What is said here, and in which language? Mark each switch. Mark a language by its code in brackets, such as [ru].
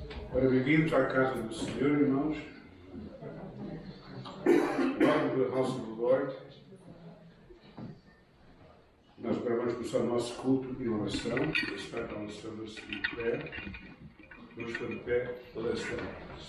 [pt] Ora, bem-vindos à casa do Senhor, irmãos. [en] Welcome to the house of the Lord. [pt] Nós agora vamos começar o nosso culto em oração. [en] We'll start our service in prayer. [pt] Vamos ficar de pé toda esta hora.